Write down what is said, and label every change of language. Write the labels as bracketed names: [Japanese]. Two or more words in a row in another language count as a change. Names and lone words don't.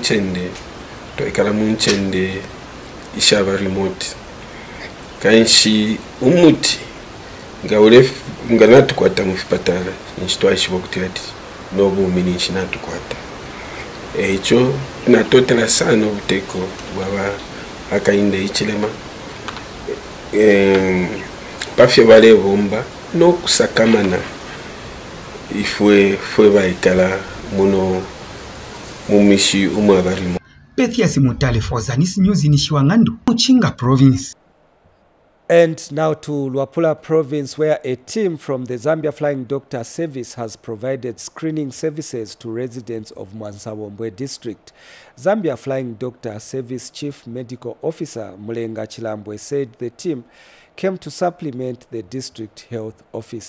[Bemba] munchende ishaba remote kanshi umuti nganatukwata mufipatala nchitwaishibo kutirati nobu mini nchitukwata echo natotela sana ubuteko bwaba akainde ichilema pafye bale bomba no kusakamana ifwe baikala muno mumishi umwabarimo. [English] Pethias Mutale for Zanis News in Shiwangandu, Mchinga province. And now to Luapula Province, where a team from the Zambia Flying Doctor Service has provided screening services to residents of Mwansawombwe district. Zambia Flying Doctor Service Chief Medical Officer Mulenga Chilambwe said the team came to supplement the district health office.